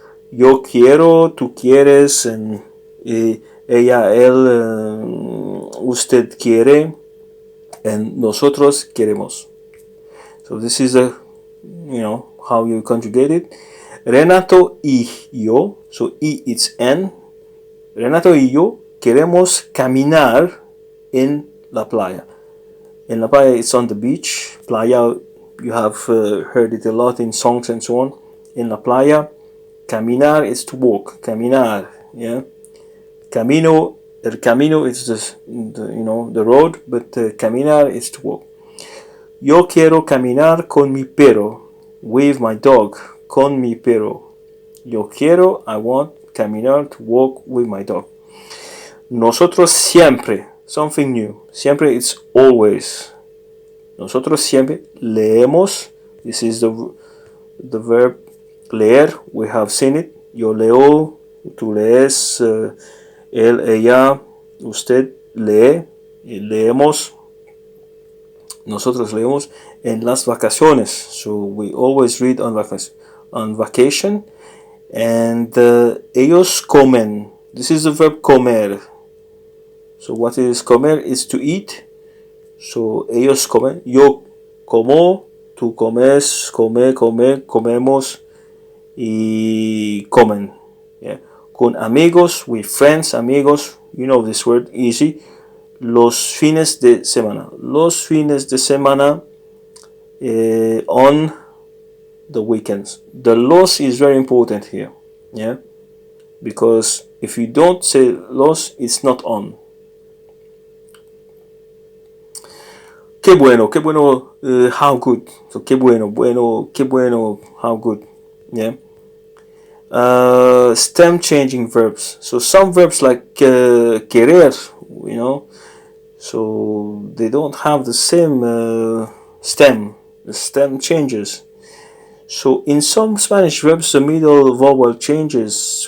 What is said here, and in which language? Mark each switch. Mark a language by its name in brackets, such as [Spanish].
[Spanish] Yo quiero, tú quieres, and ella, él, usted quiere, and nosotros queremos. [English] So this is how you conjugate it. [Spanish] Renato y yo, [English] so y it's n. [Spanish] Renato y yo queremos caminar en la playa. En la playa, [English] it's on the beach. Playa, you have heard it a lot in songs and so on. [Spanish] En la playa, caminar [English] is to walk. [Spanish] Caminar, yeah. [English] Camino, [Spanish] el camino [English] is the road, but caminar is to walk. [Spanish] Yo quiero caminar con mi perro, [English] with my dog, [Spanish] con mi perro. Yo quiero, [English] I want, caminar, to walk with my dog. [Spanish] Nosotros siempre, [English] something new. Siempre, it's always. [Spanish] Nosotros siempre leemos. [English] This is the verb leer. We have seen it. [Spanish] Yo leo, tú lees, él, ella, usted lee, leemos. Nosotros leemos en las vacaciones. [English] So we always read on vacation. And [Spanish] ellos comen. [English] This is the verb comer. So what is comer? Is to eat. So [Spanish] ellos comen. Yo como, tú comes, comemos y comen. Yeah. Con amigos, [English] with friends, amigos. You know this word, easy. [Spanish] Los fines de semana. Los fines de semana [English] on the weekends. The los is very important here. Yeah. Because if you don't say los, it's not on. [Spanish] Qué bueno, [English] how good. [Spanish] So qué bueno, qué bueno, [English] how good. Yeah. Stem changing verbs. So some verbs like querer, so they don't have the same stem. The stem changes. So in some Spanish verbs, the middle vowel changes.